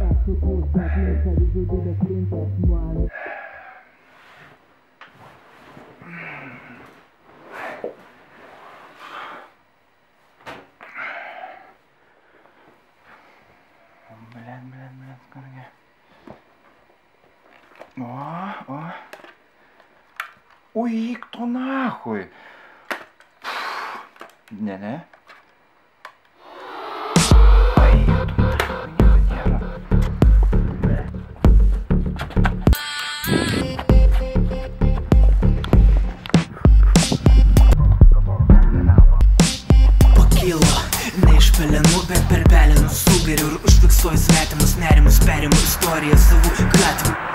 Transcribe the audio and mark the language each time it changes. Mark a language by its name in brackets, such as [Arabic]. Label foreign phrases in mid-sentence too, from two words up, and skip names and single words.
[Russian] Блин, скорее. О. Ой, кто нахуй? Не. Ой, кто нахуй, [Lithuanian] Pakilo, ne iš pelenų, bet per pelenų sugeriu ir užfiksuoju svetimus nerimus, perimu istoriją savų gatvių.